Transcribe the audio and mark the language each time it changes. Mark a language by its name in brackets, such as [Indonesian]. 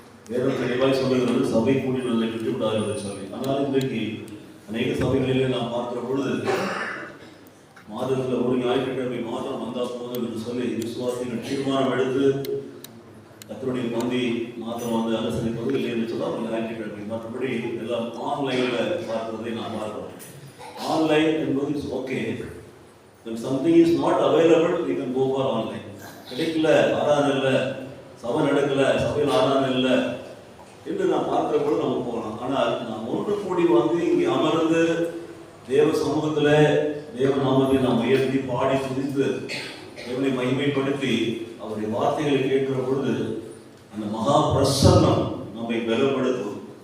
[Tamil] வேதம் தெளிவாய் சொல்லுகிறது, சபை கூடி நல்லை விட்டுவிடாது என்று சொல்லி. ஆனால் இன்றைக்கு அநேக சபைகளிலே நாம் பார்க்கிற பொழுது மாதத்தில் ஒரு ஞாயிற்றுக்கிழமை மாதம் வந்தால் போதும் என்று சொல்லி விசுவாசிகள் தீர்மானம் எடுத்து கர்த்தருடைய பந்தி மாதம் வந்து அனுசரிப்பது இல்லை என்று சொன்னால் ஒரு ஞாயிற்றுக்கிழமை. மற்றபடி எல்லாம் ஆன்லைனில் பார்க்கிறதை நாம் பார்க்கிறோம். ஆன்லைன் என்பது [English] Is okay. When something is not available, you can go for online. [Tamil] கிடைக்கல, ஆராதனை இல்லை, சபை நடக்கல, சபையில் ஆராதனை இல்லை என்று நாம் பார்க்கிற பொழுது நம்ம போகலாம். ஆனால் நாம் ஒன்று கூடி வந்து இங்கே அமர்ந்து தேவ சமூகத்தில் தேவ நாமத்தை நாம் உயர்த்தி பாடி துதித்து தேவனை மகிமைப்படுத்தி அவருடைய வார்த்தைகளை கேட்கிற பொழுது அந்த மகா பிரசன்னம் நம்மை பலப்படுத்தும்.